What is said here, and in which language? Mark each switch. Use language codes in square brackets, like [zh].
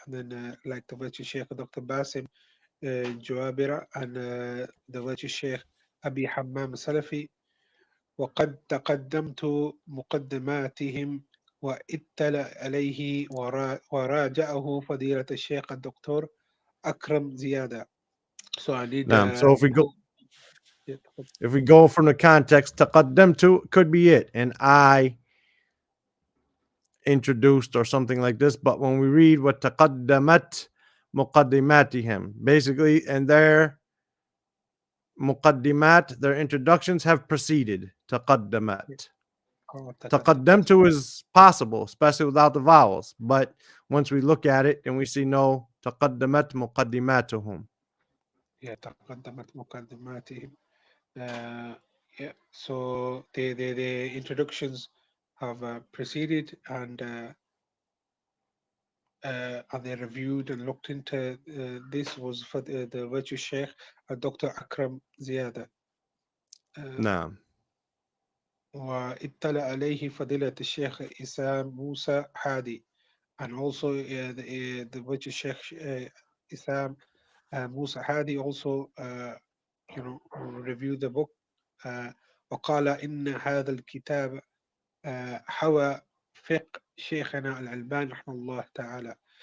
[en] And then like the virtuous Sheikh Dr. Basim Jawabira, and the virtuous Sheikh Abi Hammam السلفي. [ar] وقد تقدمت مقدماتهم واطلع عليه وراجعه فضيلة الشيخ الدكتور أكرم زيادة. [en] So I need نعم. So yeah, if we go from the context, تقدمت could be it, and I introduced or something like this. But when we read what [ar] تقدمت مقدماتهم, [en] basically, and their مقدمات, their introductions have preceded تقدمت. [ar] تقدمت. [en] تقدمت is possible, especially without the vowels. But once we look at it and we see no, [ar] تقدمت مقدماتهم. Yeah, تقدمت مقدماتهم. [en] Yeah, so the introductions have preceded, and they reviewed and looked into this was for the virtuous Sheikh Dr. Akram Ziyada. نعم. [ar] واطلع عليه فضيلة الشيخ إسام موسى حادي, [en] and also the virtuous Sheikh Isam Musa Hadi also reviewed the book. [ar] وقال إن هذا الكتاب حوى فقه شيخنا الألباني رحمه الله تعالى.